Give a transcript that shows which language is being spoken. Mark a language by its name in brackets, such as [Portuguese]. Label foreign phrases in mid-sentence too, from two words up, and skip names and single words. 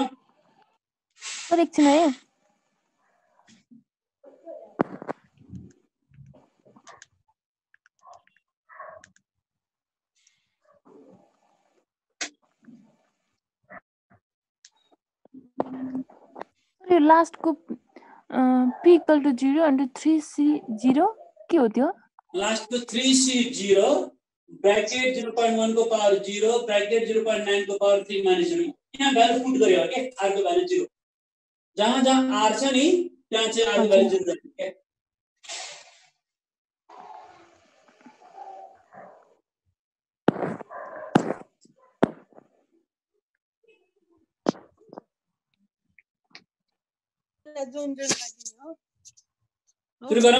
[Nepali] सर एकछिन है यो लास्टको [English] p equal to 0 and 3c 0 [Nepali] के हो त्यो लास्टको 3c 0 ब्रैकेट 0.1 को पावर 0 ब्रैकेट 0.9 को पावर 3 माइनस 0 यहाँ [English] value put [Nepali] गर्यो के r को भ्यालु 0 जहाँ जहाँ r छ नि त्यहाँ चाहिँ r को भ्यालु 0 राख्नु के सुरु गरौँ